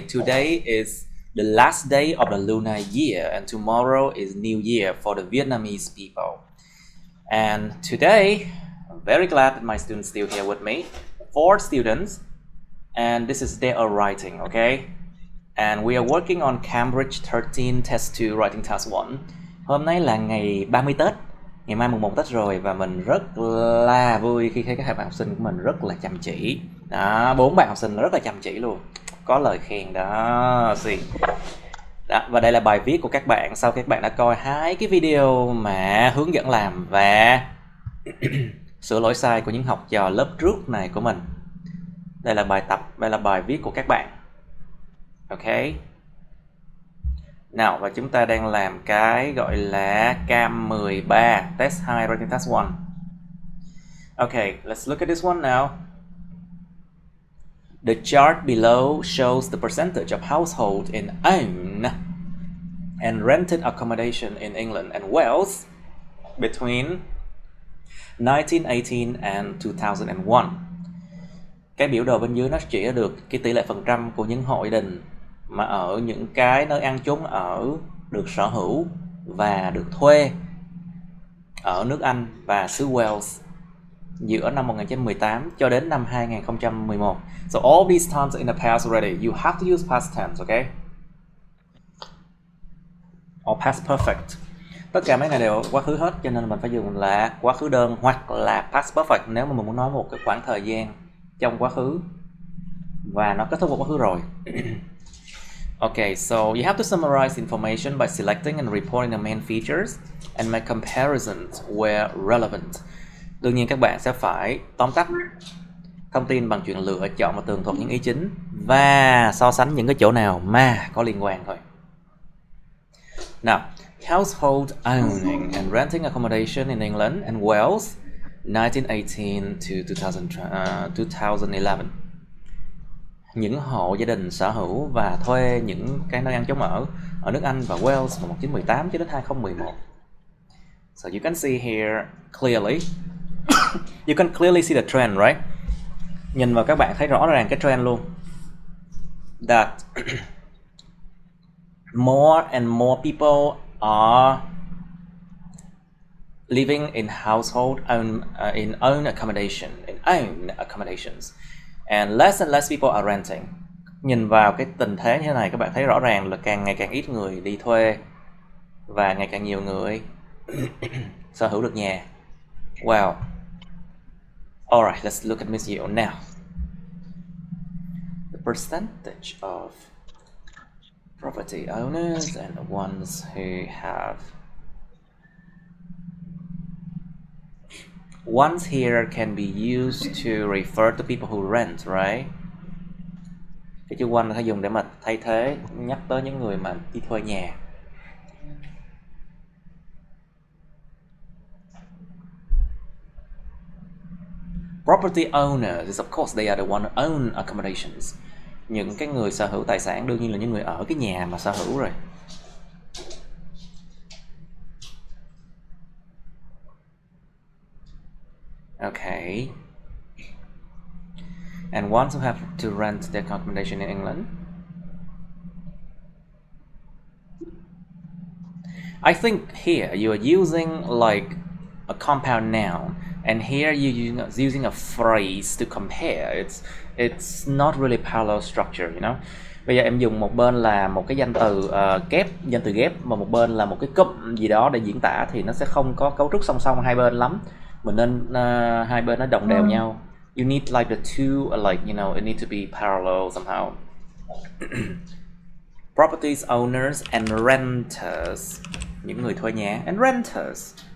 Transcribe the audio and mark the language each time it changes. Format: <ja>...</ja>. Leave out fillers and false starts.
<en>Today is the last day of the lunar year and tomorrow is New Year for the Vietnamese people. And today, I'm very glad that my students still here with me. 4 students, and this is their writing, okay? And we are working on Cambridge 13 Test 2 Writing Task 1.</en> <vi>Hôm nay là ngày 30 Tết, ngày mai mùng 1 Tết rồi và mình rất là vui khi thấy các bạn học sinh của mình rất là chăm chỉ. Đó, 4 bạn học sinh rất là chăm chỉ luôn. Có lời khen đó, xì. Đó, và đây là bài viết của các bạn sau các bạn đã coi 2 cái video mà hướng dẫn làm và sửa lỗi sai của những học trò lớp trước này của mình. Đây là bài tập, đây là bài viết của các bạn. Ok. Nào, và chúng ta đang làm cái gọi là cam 13, test 2, writing task 1.</vi> <en>Okay, let's look at this one now. The chart below shows the percentage of households in owned and rented accommodation in England and Wales between 1918 and 2001.</en> <vi>Cái biểu đồ bên dưới nó chỉ được cái tỷ lệ phần trăm của những hộ gia đình mà ở những cái nơi ăn chốn ở được sở hữu và được thuê ở nước Anh và xứ Wales giữa năm 1918 cho đến năm 2011.</vi> <en>So all these times are in the past already. You have to use past tense, okay? Or past perfect.</en> <vi>Tất cả mấy này đều quá khứ hết, cho nên mình phải dùng là quá khứ đơn hoặc là past perfect nếu mà mình muốn nói một cái khoảng thời gian trong quá khứ và nó kết thúc vào quá khứ rồi.</vi> <en>Okay, so you have to summarize information by selecting and reporting the main features and make comparisons where relevant.</en> <vi>Đương nhiên các bạn sẽ phải tóm tắt thông tin bằng chuyện lựa chọn và tường thuật những ý chính và so sánh những cái chỗ nào mà có liên quan thôi.</vi> <en>Now, household owning and renting accommodation in England and Wales 1918 to 2011.</en> <vi>Những hộ gia đình sở hữu và thuê những cái nơi ăn chốn ở nước Anh và Wales vào 1918 cho đến 2011.</vi> <en>So you can see here clearly, you can clearly see the trend, right?</en> <vi>Nhìn vào các bạn thấy rõ ràng cái trend luôn.</vi> <en>That more and more people are living in household in own accommodation, in own accommodations. And less people are renting.</en> <vi>Nhìn vào cái tình thế như thế này các bạn thấy rõ ràng là càng ngày càng ít người đi thuê và ngày càng nhiều người sở hữu được nhà.</vi> <en>Wow. Alright, let's look at Miss Diệu now. The percentage of property owners and the ones who have ones here can be used to refer to people who rent, right?</en> <vi>Cái chữ one phải dùng để mà thay thế nhắc tới những người mà đi thuê nhà.</vi> <en>Property owners is of course they are the one who own accommodations.</en> <vi>Những cái người sở hữu tài sản đương nhiên là những người ở cái nhà mà sở hữu rồi.</vi> <en>Okay. And ones who have to rent their accommodation in England. I think here you are using like a compound noun, and here you're using a phrase to compare. It's not really parallel structure, you know.</en> <vi>Bây giờ em dùng một bên là một cái danh từ danh từ ghép và một bên là một cái cụm gì đó để diễn tả thì nó sẽ không có cấu trúc song song hai bên lắm. Mình nên hai bên nó đồng đều nhau.</vi> <en>You need like the two, like you know, it need to be parallel somehow. Properties owners and renters,</en> <vi>những người thuê nhà,</vi> <en>and renters.</en>